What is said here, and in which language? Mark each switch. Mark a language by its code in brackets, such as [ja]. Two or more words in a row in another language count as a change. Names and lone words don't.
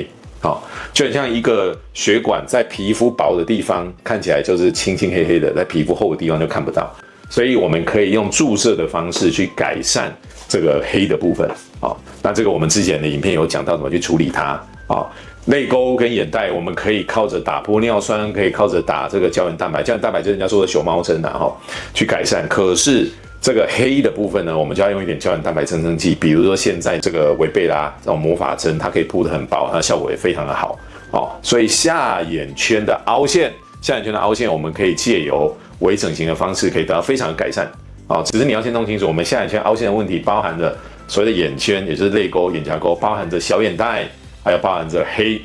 [zh] 好，就很像一個血管在皮膚薄的地方看起來就是青青黑黑的，在皮膚厚的地方就看不到。所以我們可以用注射的方式去改善這個黑的部分。好，那這個我們之前的影片有講到怎麼去處理它。好，淚溝跟眼袋我們可以靠着打玻尿酸，可以靠着打這個膠原蛋白，膠原蛋白就是人家說的熊貓針去改善。可是這個黑的部分呢，我們就要用一點膠原蛋白增生劑，比如說現在這個維貝拉這種魔法針，它可以鋪得很薄，它的效果也非常的好。所以下眼圈的凹陷，我們可以借由微整形的方式可以得到非常的改善。只是你要先弄清楚，我們下眼圈凹陷的問題包含着所謂的眼圈，也就是淚溝、眼胛溝，包含着小眼袋，還有包含着黑。